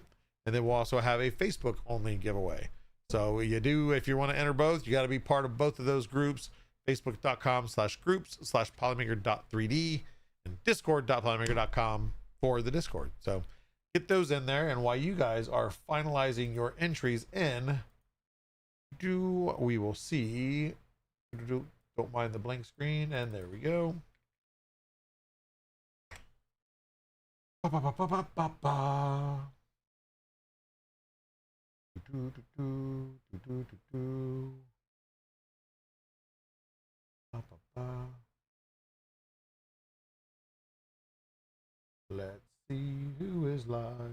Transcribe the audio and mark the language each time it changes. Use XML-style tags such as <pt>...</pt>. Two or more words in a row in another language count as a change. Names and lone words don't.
<en>And then we'll also have a Facebook only giveaway. So if you want to enter both, you got to be part of both of those groups, facebook.com/groups/polymaker.3d and discord.polymaker.com for the Discord. So get those in there. And while you guys are finalizing your entries in, we will see, don't mind the blank screen. And there we go. Ba, ba, ba, ba, ba, ba, ba. Do, do, do, do, do, do, do. Ba, ba, ba. Let's see who is live.</en>